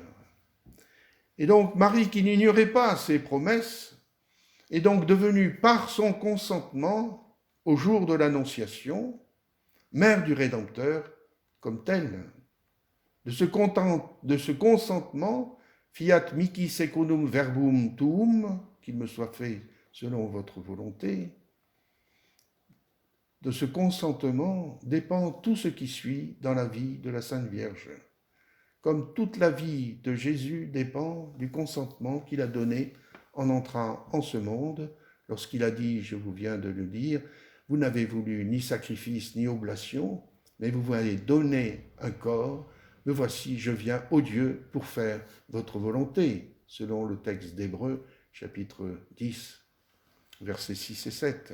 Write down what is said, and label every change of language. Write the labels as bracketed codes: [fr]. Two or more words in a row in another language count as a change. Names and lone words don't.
[fr] Et donc Marie, qui n'ignorait pas ces promesses, est donc devenue par son consentement au jour de l'Annonciation, mère du Rédempteur comme telle. De ce consentement, [la] fiat mihi secundum verbum tuum, [fr] qu'il me soit fait selon votre volonté, de ce consentement dépend tout ce qui suit dans la vie de la Sainte Vierge. Comme toute la vie de Jésus dépend du consentement qu'il a donné en entrant en ce monde, lorsqu'il a dit, je vous viens de le dire, vous n'avez voulu ni sacrifice ni oblation, mais vous m'avez donné un corps, me voici, je viens, ô Dieu, pour faire votre volonté, selon le texte d'Hébreux, chapitre 10, versets 6 et 7.